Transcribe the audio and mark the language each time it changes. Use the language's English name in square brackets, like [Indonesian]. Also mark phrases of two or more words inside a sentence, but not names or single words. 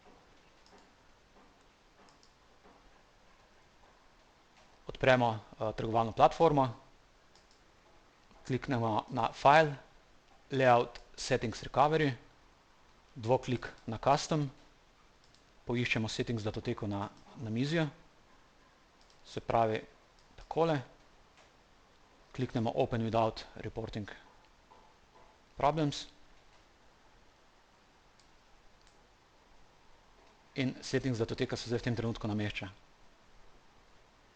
[Slovenian] Odpremo trgovalno platformo, kliknemo na File, [English] Layout Settings Recovery, [Slovenian] dvoklik na Custom, poiščemo settings datoteko na namizju. Se pravi, takole. Kliknemo [English] Open without reporting problems. [Slovenian] In settings datoteka se zdaj v tem trenutku namešča.